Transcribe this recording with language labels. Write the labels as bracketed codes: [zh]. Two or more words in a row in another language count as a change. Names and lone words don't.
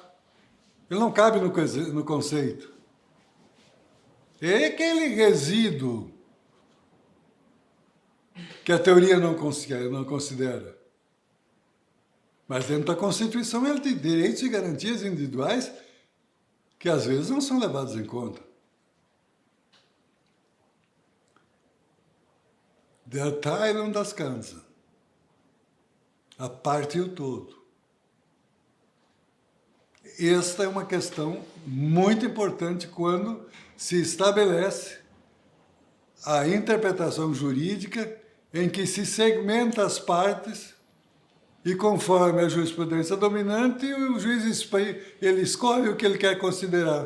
[pt] Ele não cabe no conceito. É aquele resíduo que a teoria não considera. Mas dentro da Constituição ele tem direitos e garantias individuais que às vezes não são levados em conta. [de] Der Teil und das Ganze. [pt] A parte e o todo. Esta é uma questão muito importante quando se estabelece a interpretação jurídica em que se segmenta as partes e conforme a jurisprudência dominante, o juiz ele escolhe o que ele quer considerar.